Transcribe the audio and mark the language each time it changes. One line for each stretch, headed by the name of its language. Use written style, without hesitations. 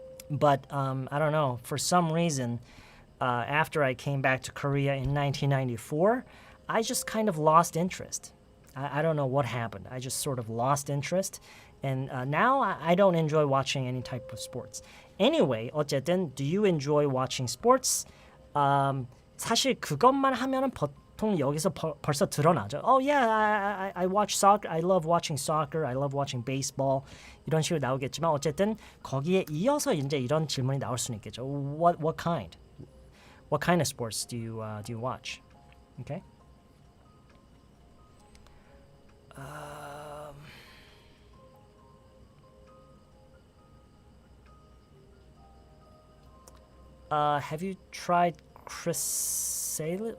English: But I don't know, for some reason, after I came back to Korea in 1994, I just kind of lost interest. I don't know what happened. I just sort of lost interest. And now I don't enjoy watching any type of sports. Anyway, 어쨌든, do you enjoy watching sports?
Korean: 사실 그것만 하면은 보통 여기서 벌써 드러나죠.
English: Oh yeah, I watch soccer. I love watching soccer. I love watching baseball.
Korean: 이런 식으로 나오겠지만 어쨌든 거기에 이어서 이제 이런 질문이 나올 수는 있겠죠.
English: What kind? What kind of sports do you watch? Okay. Have you tried chrysalis?